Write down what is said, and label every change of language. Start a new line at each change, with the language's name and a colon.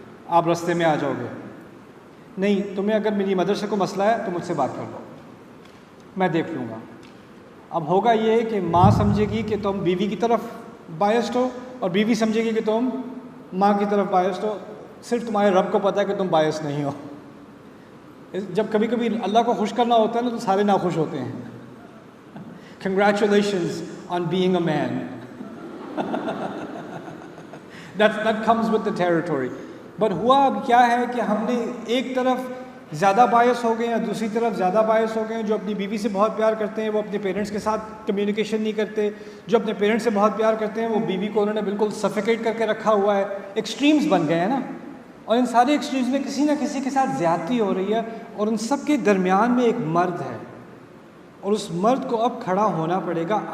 Urdu: آپ رستے میں آ جاؤ گے، نہیں تمہیں اگر میری مدر سے کوئی مسئلہ ہے تو مجھ سے بات کر لو، میں دیکھ لوں گا. اب ہوگا یہ کہ ماں سمجھے گی کہ تم بیوی کی طرف بائسڈ ہو اور بیوی سمجھے گی کہ تم ماں کی طرف بائسڈ ہو. صرف تمہارے رب کو پتہ ہے کہ تم باعث نہیں ہو. جب کبھی کبھی اللہ کو خوش کرنا ہوتا ہے نا تو سارے ناخوش ہوتے ہیں.
English: Congratulations on being a man. That comes with the territory. But
Urdu: ہوا اب کیا ہے کہ ہم نے ایک طرف زیادہ باعث ہو گئے ہیں، دوسری طرف زیادہ باعث ہو گئے ہیں. جو اپنی بیوی سے بہت پیار کرتے ہیں وہ اپنے پیرنٹس کے ساتھ کمیونیکیشن نہیں کرتے، جو اپنے پیرنٹس سے بہت پیار کرتے ہیں وہ بیوی کو انہوں نے بالکل سفیکیٹ کر کے رکھا ہوا ہے. ایکسٹریمز بن گئے ہیں نا، اور ان سارے ایکسٹریمز میں کسی نہ کسی کے ساتھ زیادتی ہو رہی ہے، اور ان سب کے درمیان میں ایک مرد ہے، اور اس مرد کو اب کھڑا ہونا پڑے گا.